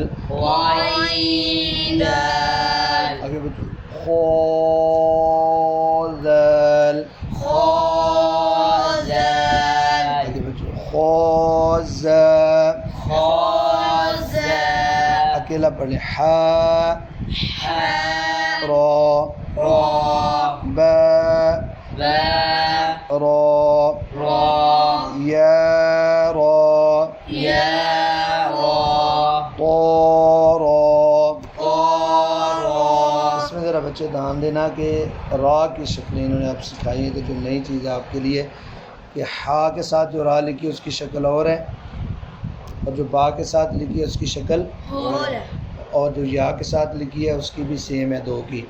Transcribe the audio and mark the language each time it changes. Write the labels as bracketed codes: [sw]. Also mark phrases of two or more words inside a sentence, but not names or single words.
[ur] غین دال آگے بچو خو دال. خو دال آگے بچو خو زا. خو زال اکیلا پڑھیں ہا حا را را با با را را یا را یا را طا را. طا را. اس میں ذرا بچے دھیان دینا کہ را کی شکلیں انہوں نے آپ سکھائی ہیں, تو جو نئی چیز ہے آپ کے لیے کہ ہا کے ساتھ جو را لکھی ہے اس کی شکل اور ہے, اور جو با کے ساتھ لکھی ہے اس کی شکل اور جو یا کے ساتھ لکھی ہے اس کی بھی سیم ہے, دو کی.